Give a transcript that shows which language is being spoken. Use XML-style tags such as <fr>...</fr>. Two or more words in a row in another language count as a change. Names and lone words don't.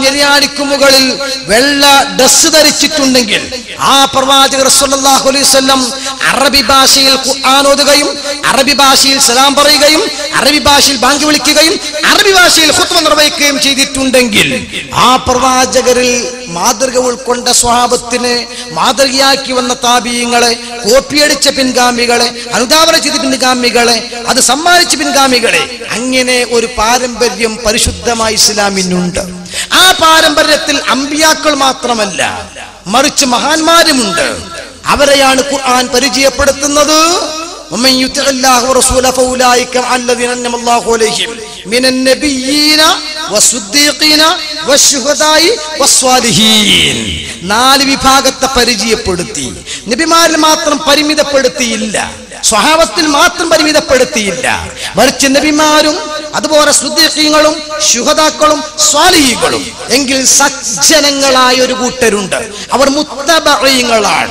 <ml>നെരിയാണിക്കു മുകളിൽ വെള്ള ഡ്രസ് ധരിച്ചിട്ടുണ്ടെങ്കിൽ, ആ പ്രവാചകർ</ml> <ar>صلى الله عليه وسلم</ar> <ml>അറബി ഭാഷയിൽ ഖുർആൻ ഓതുകയും, അറബി ഭാഷയിൽ സലാം പറയുകയും, അറബി ഭാഷയിൽ ബാങ്ക് വിളിക്കുകയും, അറബി ഭാഷയിൽ ഖുത്ബ നിർവഹിക്കുകയും ചെയ്തിട്ടുണ്ടെങ്കിൽ, ആ പ്രവാചകരിൽ മാതൃക ഉൾക്കൊണ്ട സ്വഹാബത്തിനെ മാതൃകയാക്കി വന്ന താബീങ്ങളെ, കോപ്പിയടിച്ച പിൻഗാമികളെ, അനുധാവന ചെയ്ത പിൻഗാമികളെ, അത് സമ്മാനിച്ച പിൻഗാമികളെ, അങ്ങനെ ഒരു പാരമ്പര്യം പരിശുദ്ധമായ ഇസ്ലാമിനുണ്ട്. ആ പാരമ്പര്യത്തിൽ അമ്പിയാക്കൾ മാത്രമല്ല, മറിച്ച് മഹാന്മാരുമുണ്ട്. അവരെയാണ് ഖുർആൻ പരിചയപ്പെടുത്തുന്നത്.</ml> <ar>ومن يطع الله ورسوله فاولئك مع الذين انعم الله عليهم من النبيين والصديقين والشهداء والصالحين.</ar> <ml>നാല് വിഭാഗത്തെ പരിചയപ്പെടുത്തി. നബിമാരിൽ മാത്രം പരിമിതപ്പെടുത്തിയില്ല, സ്വഹാബത്തിൽ മാത്രം പരിമിതപ്പെടുത്തിയില്ല, മറിച്ച് നബിമാരും അതുപോലെ സുദ്ദീഖീങ്ങളും ശുഹദാക്കളും സ്വാലിഹീങ്ങളും. എങ്കിൽ സജ്ജനങ്ങളായ ഒരു കൂട്ടരുണ്ട്, അവർ മുത്തബഈങ്ങളാണ്.</ml>